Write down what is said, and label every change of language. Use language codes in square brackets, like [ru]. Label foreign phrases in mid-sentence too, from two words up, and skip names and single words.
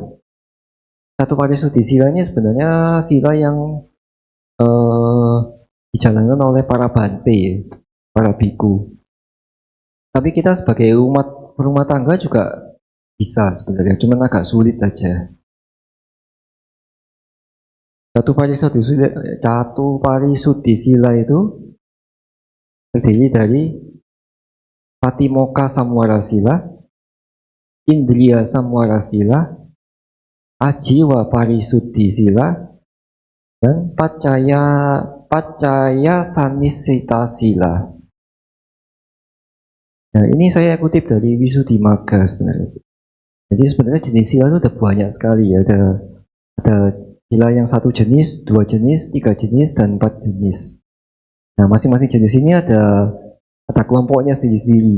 [pi] Catu Parisuddhi Sila [id] ini sebenarnya sila yang dijalankan oleh para bante, para biku. Tapi kita sebagai umat rumah tangga juga bisa sebenarnya, cuma agak sulit aja. [pi] Catu Parisuddhi Sila [id] itu terdiri dari [pi] Patimokkha Samvara Sila, Indriya Samvara Sila, Ajiwa Parisuddhi Sila, dan Paccaya Sanissita Sila. [id] Nah, ini saya kutip dari Visuddhimagga sebenarnya. Jadi sebenarnya jenis sila itu ada banyak sekali ya. Ada sila yang 1 jenis, 2 jenis, 3 jenis, dan 4 jenis. Nah, masing-masing jenis ini ada kelompoknya sendiri-sendiri.